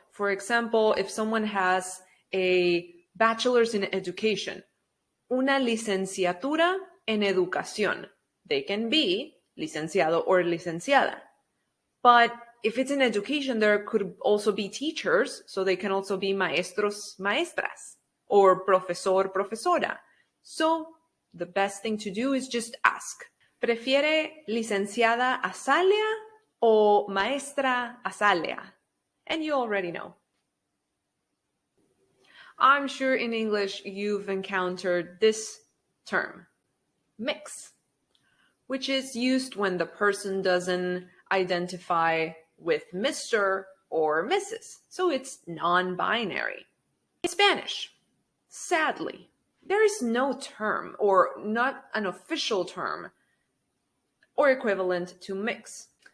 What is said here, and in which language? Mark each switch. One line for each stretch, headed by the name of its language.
English: For example, if someone has a bachelor's in education,
Spanish: una licenciatura en educación,
English: they can be licenciado or licenciada. But if it's in education, there could also be teachers, so they can also be maestros, maestras, or profesor, profesora. So the best thing to do is just ask.
Spanish: ¿Prefiere licenciada Azalea o maestra Azalea?
English: And you already know. I'm sure in English you've encountered this term, mix. which is used when the person doesn't identify with Mr. or Mrs. So it's non-binary. In Spanish, sadly, there is no term or not an official term or equivalent to mix.